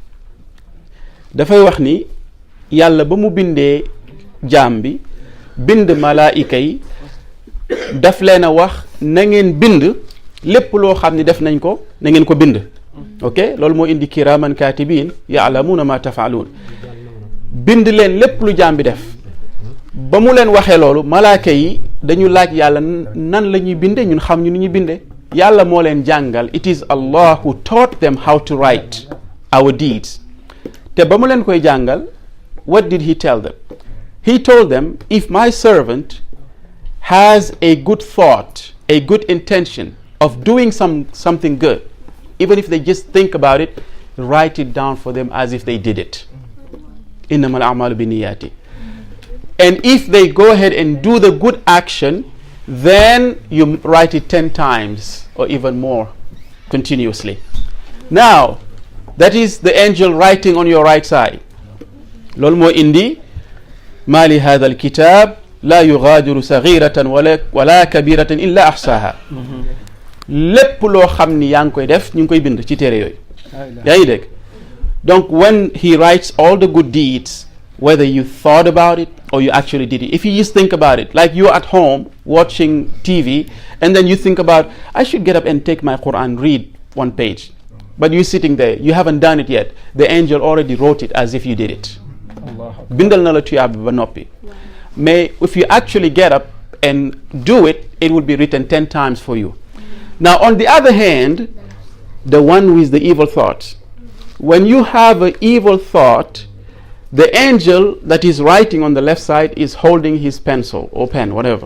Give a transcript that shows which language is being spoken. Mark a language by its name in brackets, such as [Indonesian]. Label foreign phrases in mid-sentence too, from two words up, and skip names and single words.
[Wolof] dafay wax ni yàlla ba mu bindee jaam bi bind malaayika yi daf leen a wax na ngeen bind lépp loo xam ni def nañ ko na ngeen ko bind. ok loolu moo indi [Arabic] كراما كاتبين يعلمون ما تفعلون [Wolof] bind leen lépp lu jaam bi def ba mu leen waxee loolu malaaka yi dañu laaj yàlla nan la ñuy binde ñun xam ñu ni ñuy binde yàlla moo leen jàngal [English] it is Allah who taught them how to write our deeds [Wolof] te ba mu leen koy jàngal [English] what did he tell them? He told them, if my servant has a good thought, a good intention of doing something good, even if they just think about it, write it down for them as if they did it. [Arabic] إنما الأعمال بالنيات. [English] And if they go ahead and do the good action, then you write it 10 times or even more continuously. Now, that is the angel writing on your right side. [Wolof] loolu moo indi [Arabic] ما لهذا الكتاب لا يغادر صغيرة ولا كبيرة إلا أحصاها. [Wolof] lépp loo xam ni yaa ngi koy def ñu ngi koy bind ci téere yooyu. yaa ngi dégg donc [English] when he writes all the good deeds, whether you thought about it or you actually did it, if you just think about it, like you're at home watching TV and then you think about, I should get up and take my Quran, read one page, but you're sitting there, you haven't done it yet, the angel already wrote it as if you did it. [Wolof] bindal na la tuyaab bi ba noppi. [English] mais if you actually get up and do it, it will be written 10 times for you. Now on the other hand, the one with the evil thought, when you have an evil thought, the angel that is writing on the left side is holding his pencil or pen, whatever.